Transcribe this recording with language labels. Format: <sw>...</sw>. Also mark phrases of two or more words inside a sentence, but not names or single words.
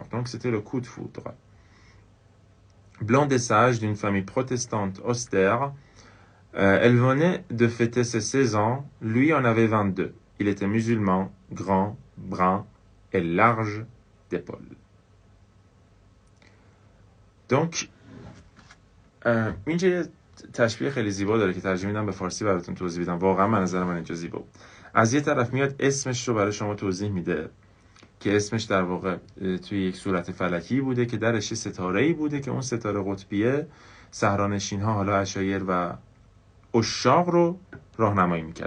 <fr>Donc c'était le coup de foudre. Blonde et sage d'une famille protestante austère, elle venait de fêter ses 16 ans, lui en avait 22. Il était musulman, grand, brun et large d'épaules. Donc,</fr> <fa>اینجا تشبیه خیلی زیبا داره که ترجمه میدم به فارسی براتون توضیح بدم. واقعا من نظر من اینجا زیبا بود. از یه طرف میاد اسمش رو برای شما توضیح میده که اسمش در واقع توی یک صورت فلکی بوده که درش ستاره‌ای بوده که اون ستاره قطبیه صحرانشین‌ها، حالا عشایر و عشاق رو راهنمایی می‌کرد.</fa>